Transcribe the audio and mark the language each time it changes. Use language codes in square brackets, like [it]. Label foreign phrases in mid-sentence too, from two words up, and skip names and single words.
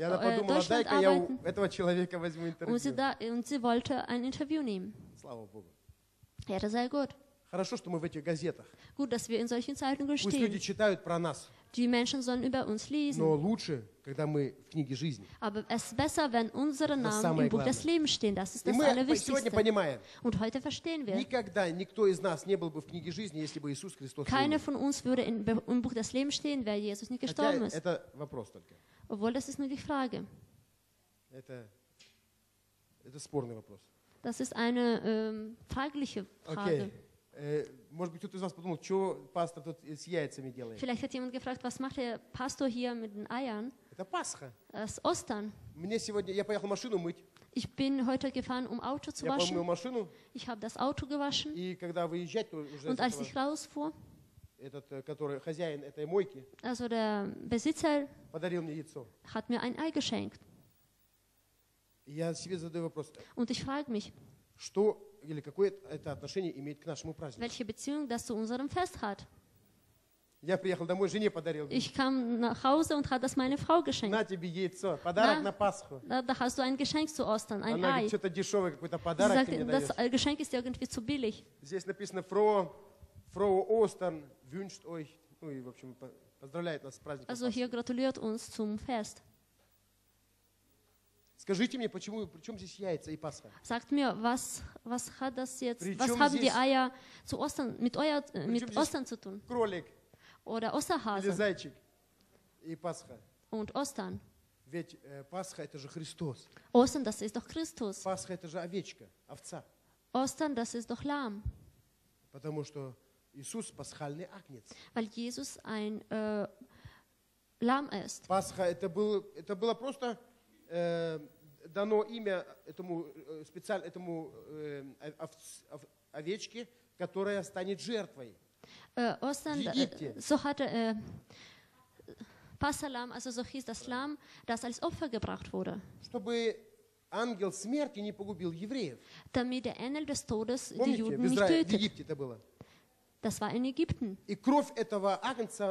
[ru] И она подумала, [de] Deutschland [ru] дай-ка я [de] arbeiten. [ru] у этого человека возьму [de] Und sie, [ru] интервью. [de] und sie wollte ein Interview nehmen. [ru] Слава Богу. [de] Ja, das sei gut. [ru] Хорошо, что мы в этих газетах. [de] Gut, dass wir in solchen Zeitungen [ru] Пусть люди [de] stehen. [ru] читают про нас, [de] Die Menschen sollen über uns lesen. [ru] но лучше, когда мы в книге жизни. [de] Aber es ist besser, wenn unsere Namen [ru] самое [de] im Buch des [ru] главное. [de] Lebens stehen. Das ist [ru] И [de] das [ru] мы сегодня [de] Allerwichtigste. [ru] понимаем, [de] Und heute verstehen wir, [ru] никогда никто из нас не был бы в книге жизни, если бы Иисус Христос не [de] keiner [ru] умер. [de] von uns würde im Buch des Lebens stehen, wäre Jesus nicht [ru] Хотя [de] gestorben ist. [ru] это вопрос только. [de] Obwohl, das ist nur die Frage. [ru] Это спорный вопрос. [de] Das ist eine fragliche Frage. [ru] Окей. Может быть, кто-то из вас подумал, что пастор тут с яйцами делает? [de] Vielleicht hat jemand gefragt, was macht der Pastor hier mit den Eiern? [ru] Это Пасха. [de] Das ist Ostern. [ru] Мне сегодня, я поехал машину мыть. [de] Ich bin heute gefahren, um Auto zu [ru] Я помыл [de] waschen. [ru] машину, [de] Ich habe das Auto gewaschen. [ru] и когда выезжать, то уже [de] Und als ich rausfuhr, [ru] этот, который хозяин этой мойки, [de] also der Besitzer [ru] подарил мне яйцо. [de] hat mir ein Ei geschenkt. [ru] И я себе задаю вопрос, [de] Und ich frage mich, [ru] что или какое это отношение имеет к нашему празднику? [de] welche Beziehung das zu unserem Fest hat. [ru] Я приехал домой, жене подарил. [de] Ich kam nach Hause und hat das meine Frau geschenkt. [ru] На тебе яйцо, подарок На. на Пасху. [de] Da hast du ein Geschenk zu Ostern, ein [ru] Она [de] Ei. [ru] говорит, что-то дешевый какой-то [de] Sie [ru] подарок ты мне [de] sagt, das [ru] даешь. [de] Geschenk ist irgendwie zu billig. [ru] Здесь написано [de] Frohe Ostern wünscht euch, [ru] ну и в общем поздравляет нас с праздником [de] Also [ru] Пасхи. [de] hier gratuliert uns zum Fest. [ru] Скажите мне, при чем здесь яйца и Пасха? [de] Sagt mir, was hat das jetzt, [ru] При [de] was [ru] чем [de] haben die [ru] здесь- [de] Eier zu Ostern, mit [ru] чем здесь- [de] Ostern zu tun? [ru] Кролик [de] Oder [ru] или [de] Osterhase [ru] зайчик и Пасха. [de] und Ostern. [ru] Ведь Пасха это же Христос. [de] Ostern, das ist doch Christus. [ru] Пасха это же овечка, овца. [de] Ostern, das ist doch Lamm. [ru] Потому что Иисус пасхальный агнец. [de] Weil Jesus ein Lamm ist. [ru] Пасха это было просто дано имя этому овечке, которая станет жертвой. [de] Ostern, [ru] В Египте. [de] so hatte Passalam, also so hieß das Lamm, das als Opfer gebracht wurde, [ru] Чтобы ангел смерти не погубил евреев. [de] damit der Engel des Todes die [ru] Помните, [de] Juden [ru] в [de] nicht [ru] Израиле, в [de] tötet. [ru] Египте это было. [de] Das war in Ägypten. [ru] И кровь этого агнца